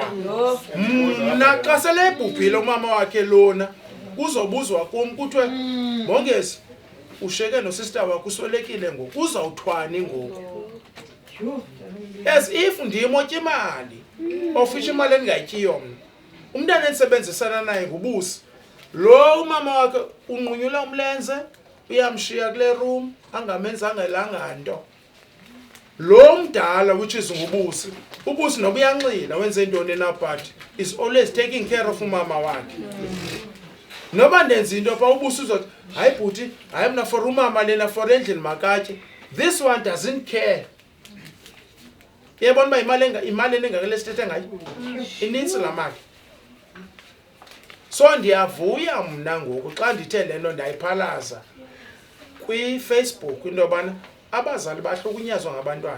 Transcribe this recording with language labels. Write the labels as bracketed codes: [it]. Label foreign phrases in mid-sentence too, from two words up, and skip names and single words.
[xh] Mna xa sele ebhubhile umama wakhe lona uzobuzwa kum kuthiwe Mongezi usheke nosister wakho uswelekile ngoku uzawuthwani ngoku. [en] As if [xh] ndiyimotya imali ofisha imali endingayityiyo mna. Umntana endisebenzisana naye ngubusi. Lo umama wakhe unqunyula umlenze uyamshiya kule room angamenzanga elanga nto. Lo mdala [en] which is [xh] ngubusi. Ubusi noba uyanxila wenze intoni na [en] but is always taking care of [xh] umama wakhe. Noba ndenza into pha ubusi uzothi hayi bhuti hayi mna for umama lena for endlini makatye. [en] This one doesn't care. [xh] Yebona uba imali enengakele sithethe ngayo inintsi la mali. So ndiyavuya mna ngoku xa ndithe le nto ndayiphalaza kwi-Facebook into yobana abazali bahlukunyezwa ngabantwana.